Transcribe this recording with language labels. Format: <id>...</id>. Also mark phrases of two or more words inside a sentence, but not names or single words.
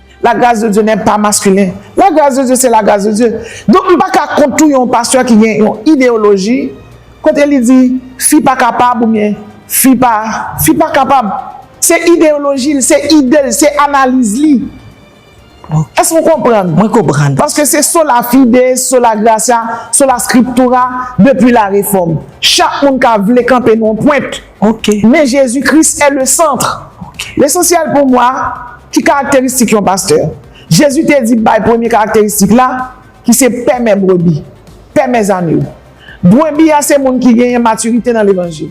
<fr>la grâce de Dieu n'est pas masculin. La grâce de Dieu, c'est la grâce de Dieu. Donc, il n'y a pas qu'à compter un pasteur qui a une idéologie. Quand il dit, fille pas capable ou bien, fille pas capable. C'est idéologie, c'est idée, c'est analyse. Okay. Est-ce qu'on comprend? Moi, comprends. Parce que c'est</fr> <la>sola fide, sola gracia, sola scriptura</la> <fr>depuis la réforme. Chaque monde qui a voulu camper non pointe. Okay. Mais Jésus-Christ est le centre. Okay. L'essentiel pour moi, qui caractéristique un pasteur? Jésus t'a dit, la première caractéristique là, qui c'est paix mes brebis, paix mes agneaux. Brebis, c'est monde qui gagne maturité dans l'évangile.</fr>